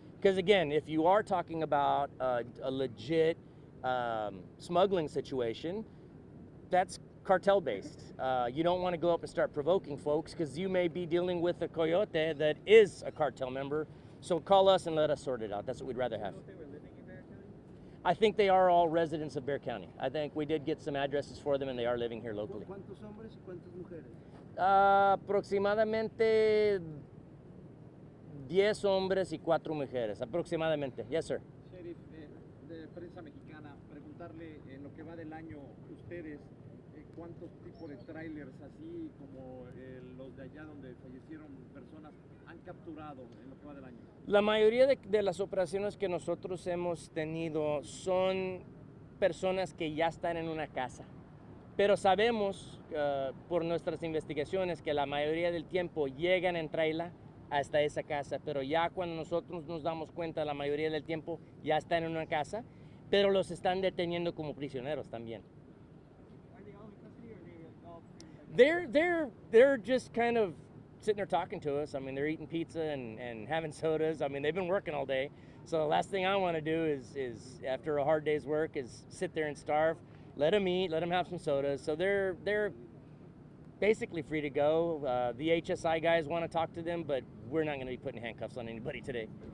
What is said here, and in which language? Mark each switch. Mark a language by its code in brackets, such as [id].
[en] Because again, if you are talking about a legit smuggling situation, that's cartel-based. You don't want to go up and start provoking folks, because you may be dealing with a coyote that is a cartel member. So call us and let us sort it out. That's what we'd rather have. I think they are all residents of Bexar County. I think we did get some addresses for them, and they are living here locally. [es] ¿Cuántos hombres y cuántas mujeres? Aproximadamente 10 hombres y 4 mujeres. Aproximadamente. [en] Yes, sir. [es] Sheriff, de Prensa Mexicana, preguntarle en lo que va del año, ustedes, ¿cuántos tipos de trailers, así como los de allá donde fallecieron personas capturado en lo que va del año? La mayoría de las operaciones que nosotros hemos tenido son personas que ya están en una casa. Pero sabemos por nuestras investigaciones que la mayoría del tiempo llegan en trailer hasta esa casa, pero ya cuando nosotros nos damos cuenta, la mayoría del tiempo ya están en una casa, pero los están deteniendo como prisioneros también. [en] They're just kind of sitting there talking to us. I mean, they're eating pizza and having sodas. I mean, they've been working all day. So the last thing I want to do is after a hard day's work is sit there and starve. Let them eat, let them have some sodas. So they're basically free to go. The HSI guys want to talk to them, but we're not going to be putting handcuffs on anybody today.